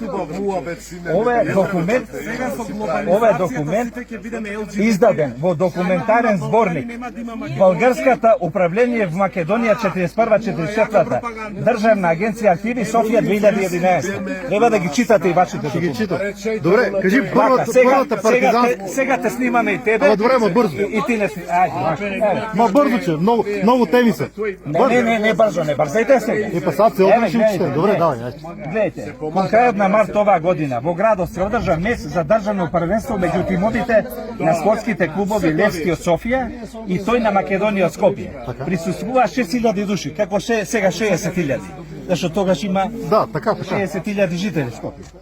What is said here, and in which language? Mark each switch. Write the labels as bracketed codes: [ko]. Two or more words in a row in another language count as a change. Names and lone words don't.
[mk] Ова е документ издаден во документарен зборник Българската управление в Македонија 41-44, Државна агенција архиви Софија 2011. Треба да ги читате и вашите документи. [bg] Добре, кажи първата партизанска. [mk] Сега те снимаме и тебе. [bg] Ама добре, ма бързо. [mk] И ти не снимаме. Ајде. [bg] Ма бързо, че много теми са. Не бързо, не бързайте сега. И па сад се обрашим, че добре, давай. [mk] Гледайте, кон крајот на март оваа година во градот се одржа мес за државно првенство меѓу тимовите на спортските клубови Левски од Софија и тој на Македонија од Скопје. [bg] Присуствува 6000 души, како сега 60.000. Зашто тогаш има [mk] Да, така. 60.000 жители Скопје.